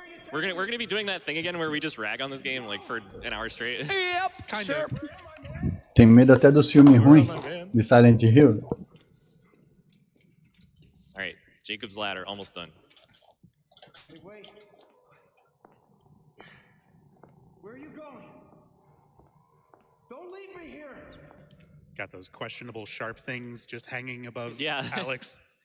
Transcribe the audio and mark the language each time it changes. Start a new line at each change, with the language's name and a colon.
English: We're gonna be doing that thing again where we just rag on this game like for an hour straight. Yep, kind of.
Portuguese: Tem medo até do filme ruim de Silent Hill.
English: All right, Jacob's Ladder almost done. Got those questionable sharp things just hanging above Alex.